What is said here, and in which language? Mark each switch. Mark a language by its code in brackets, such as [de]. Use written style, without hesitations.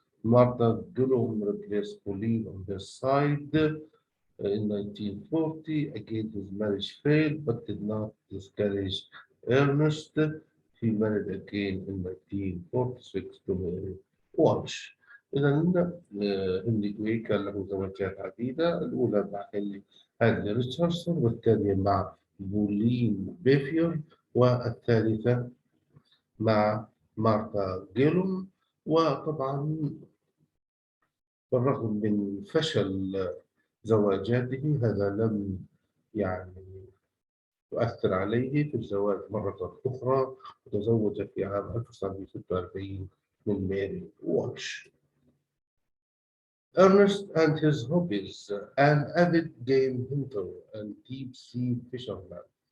[en] Martha Gillum replaced Pauline on this side. In 1940, again his marriage failed but did not discourage Ernest. He married again in 1946 to Mary Walsh. [ar] إذا هنري كان له زوجات عديدة، الأولى مع هنري ريتشاردسون، والثانية مع بولين بيفير، والثالثة مع مارتا جيلوم. وطبعا بالرغم من فشل زواجاته هذا لم يعني يؤثر عليه في الزواج مرة أخرى، وتزوج في عام 1946 من ماري واتش. [en] Ernest and his hobbies: an avid game hunter and deep sea fisherman.